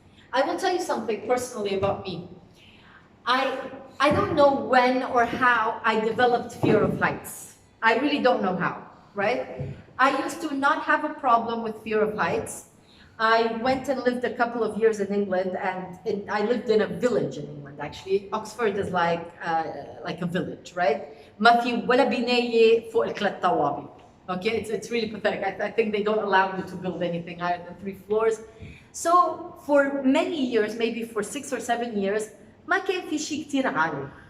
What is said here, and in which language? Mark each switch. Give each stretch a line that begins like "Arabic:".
English: I will tell you something personally about me. I don't know when or how I developed fear of heights. I really don't know how, right? I used to not have a problem with fear of heights. I went and lived a couple of years in England, and I lived in a village in England, actually. Oxford is like a village, right?
Arabic: ما في ولا بناية فوق الثلاث طوابق.
English: Okay, it's really pathetic. I think they don't allow you to build anything higher than 3 floors. So for many years, maybe for 6 or 7 years,
Arabic: ما كان في شيء كتير عالي.